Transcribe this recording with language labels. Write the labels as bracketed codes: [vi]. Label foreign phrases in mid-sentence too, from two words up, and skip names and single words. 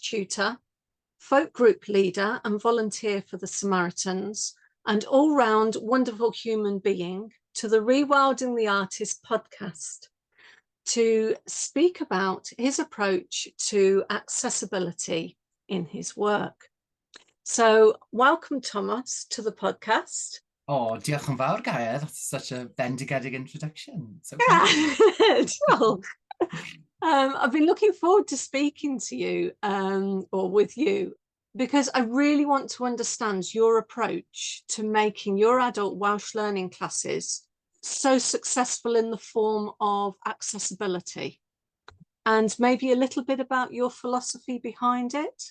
[en] tutor, folk group leader and volunteer for the Samaritans, and all-round wonderful human being to the Rewilding the Artist podcast to speak about his approach to accessibility in his work. So welcome, Tomos, to the podcast. [cy] Oh, diolch yn fawr, Gaia. [en] That's such a bendigedig introduction. So Well, I've been looking forward to speaking to you or with you because I really want to understand your approach to making your adult Welsh learning classes so successful in the form of accessibility, and maybe a little bit about your philosophy behind it.